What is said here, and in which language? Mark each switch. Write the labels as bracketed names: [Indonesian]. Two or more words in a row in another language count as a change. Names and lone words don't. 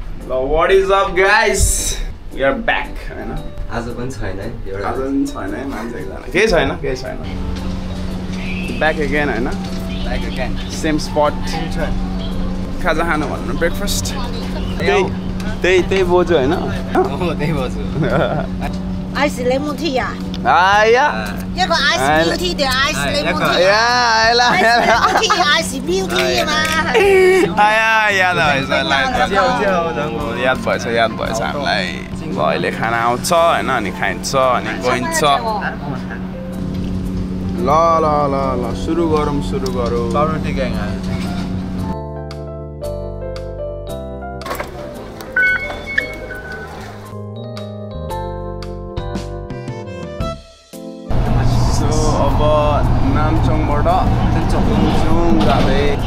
[English] So what is up guys? We are back हैन [Nepali] आज पनि छैन है एउटा आज पनि छैन है मान्छे एकजना केही छैन [English] back again [Nepali] हैन [English] back again same spot [Nepali] खाजा खानु भन्नु ब्रेकफास्ट त्यही बोजु हैन त्यही बोजु [English] ice lemon tea呀 [Nepali] आया [Chinese] 这个 [English] ice beauty [Chinese] 的 [English] ice lemon tea [Chinese] 呀来 [English] ice beauty 嘛 [Nepali] आया याद भएछ याद भएछ हामीलाई अहिले खाना आउँछ हैन अनि खाइन्छ अनि गइन्छ ल सुरु गरौँ पाउरोटी ग्याङ अब नामचङबाट तुङचुङ जाँदै